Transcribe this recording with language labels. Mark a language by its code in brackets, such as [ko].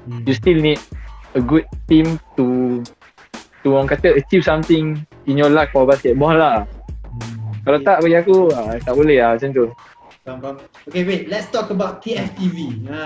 [en] You still need a good team to [ms] orang kata [en] achieve something in your life for basketball lah. [ms] Kalau tak bagi aku tak boleh lah macam tu. [en] Okay, wait, let's talk about TFTV.